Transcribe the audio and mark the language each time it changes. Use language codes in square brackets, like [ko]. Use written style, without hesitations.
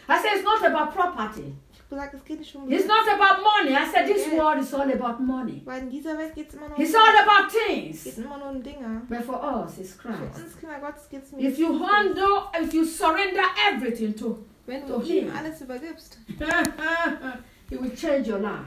[en] I said, it's not about property. It's not about money. I said, this world is all about money. [de] Weil in dieser Welt geht's immer nur [en] it's all about things. [de] Geht's immer nur um Dinge. [en] But for us, it's Christ. [de] Für uns, Kinder Gottes, geht's [en] if you handle, if you surrender everything to [de] wenn du [en] him, [de] alles übergibst, [en] he will change your life.